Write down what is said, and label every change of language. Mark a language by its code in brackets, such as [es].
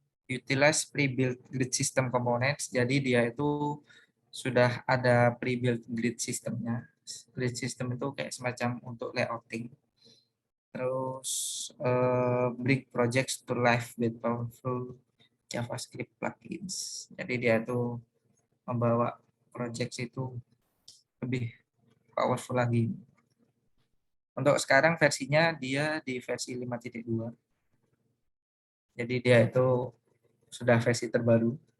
[en] Utilize pre-built grid system components. [id] Jadi dia itu sudah ada pre-built grid systemnya. Grid system itu kayak semacam untuk layouting. [en] Terus bring projects to life with powerful JavaScript plugins. [id] Jadi dia itu membawa project itu lebih powerful lagi. Untuk sekarang versinya dia di versi 5.2. Jadi dia itu sudah versi terbaru.